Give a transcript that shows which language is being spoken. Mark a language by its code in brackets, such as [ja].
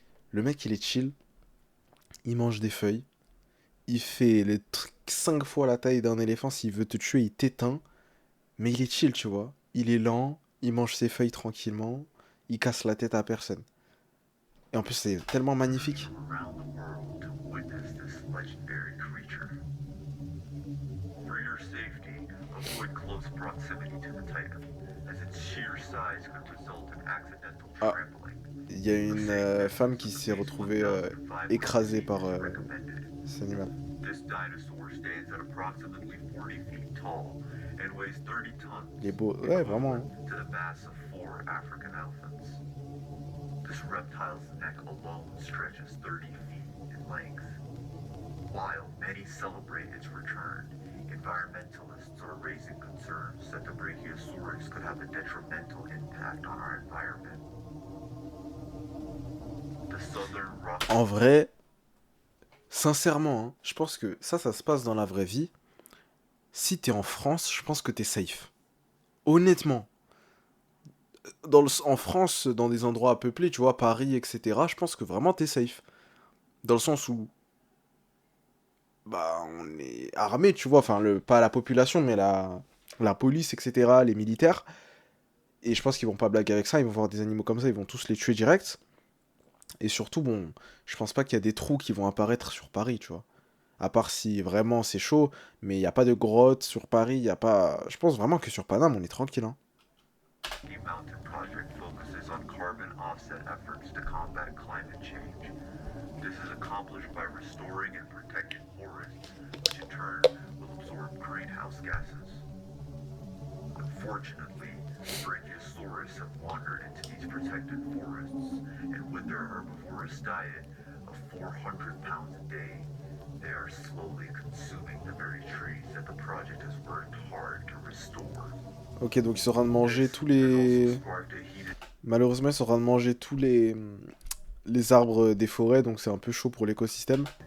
[fr] Le mec, il est chill, il mange des feuilles, il fait les trucs 5 fois la taille d'un éléphant, s'il veut te tuer, il t'éteint, mais il est chill, tu vois. Il est lent, il mange ses feuilles tranquillement, il casse la tête à personne. Et en plus, c'est tellement magnifique. [en] Around the world to witness this legendary creature. For your safety, avoid close proximity to the Titan, as its sheer size could result in accidental Ah. trampling. [fr] Il y a une femme qui s'est retrouvée écrasée par cet animal. [en] This dinosaur stands at approximately 40 feet tall and weighs 30 tons. [fr] Il est beau. Ouais, vraiment. Hein. [en] To the mass of 4 African elephants. This reptile's neck alone stretches 30 feet in length. While many celebrate its return, environmentalists are raising concerns that the Brachiosaurus could have a detrimental impact on our environment. The southern rock [fr] En vrai, sincèrement, hein, je pense que ça se passe dans la vraie vie. Si t'es en France, je pense que t'es safe. Honnêtement. En France, dans des endroits peuplés, tu vois, Paris, etc., je pense que vraiment t'es safe. Dans le sens où, bah, on est armé, tu vois, enfin, pas la population, mais la police, etc., les militaires. Et je pense qu'ils vont pas blaguer avec ça, ils vont voir des animaux comme ça, ils vont tous les tuer direct. Et surtout, bon, je pense pas qu'il y a des trous qui vont apparaître sur Paris, tu vois. À part si vraiment c'est chaud, mais il n'y a pas de grotte sur Paris, il y a pas... Je pense vraiment que sur Paname, on est tranquille, hein. [en] Rocky Mountain Project focuses on carbon offset efforts to combat climate change. This is accomplished by restoring and protecting forests, which in turn will absorb greenhouse gases. Unfortunately, Brachiosaurus have wandered into these protected forests, and with their herbivorous diet of 400 pounds a day, they are slowly consuming the very trees that the project has worked hard to restore. [fr] Ok, donc ils sont en train de manger tous les... Malheureusement, ils sont en train de manger tous les arbres des forêts, donc c'est un peu chaud pour l'écosystème.